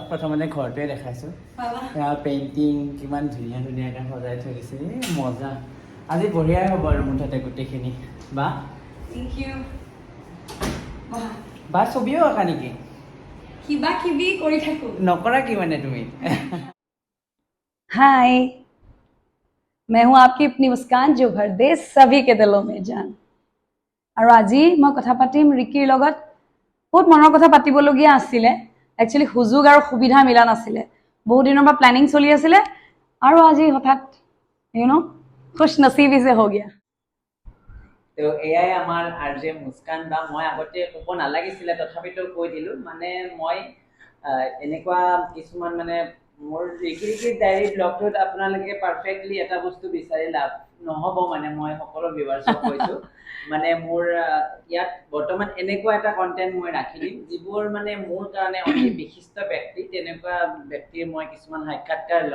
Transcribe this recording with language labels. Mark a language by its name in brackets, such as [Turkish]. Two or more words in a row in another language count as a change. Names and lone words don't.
[Assamese] প্ৰথমতে ঘৰটোৱে দেখাইছোঁ, পেইণ্টিং কিমান ধুনীয়া ধুনীয়াকৈ সজাই থৈ দিছে। মজা, আজি বঢ়িয়াই হ'ব আৰু মুঠতে গোটেইখিনি। বা বা ছবিও আঁকা নেকি? কিবা কিবি কৰি থাকো। নকৰা কি মানে তুমি? [Hindi] हाय, मैं हूं आपकी अपनी मुस्कान जो भर दे सभी के दिलों में जान। [Assamese] আৰু আজি মই কথা পাতিম ৰিকিৰ লগত। বহুত মনৰ কথা পাতিবলগীয়া আছিলে, একচুৱেলি সুযোগ আৰু সুবিধা মিলা নাছিলে। বহুত দিনৰ পৰা প্লেনিং চলি আছিলে আৰু আজি হঠাৎ [Hindi] खुश नसीबी से हो गया। [Assamese] তো এয়াই আমাৰ RJ মুস্কান বা। মই আগতে ক'ব নালাগিছিলে, তথাপিতো কৈ দিলোঁ। মানে মই এনেকুৱা কিছুমান মানে মোৰ ৰিকি ডায়েৰী ব্লগটোত আপোনালোকে পাৰফেক্টলি এটা বস্তু বিচাৰি লাভ নহ'ব। মানে মই সকলো ভিউৱাৰ্ছক কৈছোঁ, মানে মোৰ ইয়াত বৰ্তমান এনেকুৱা এটা কণ্টেণ্ট মই ৰাখি দিম যিবোৰ মানে মোৰ কাৰণে অতি বিশিষ্ট ব্যক্তি, তেনেকুৱা ব্যক্তিৰ মই কিছুমান সাক্ষাৎকাৰ ল'ম।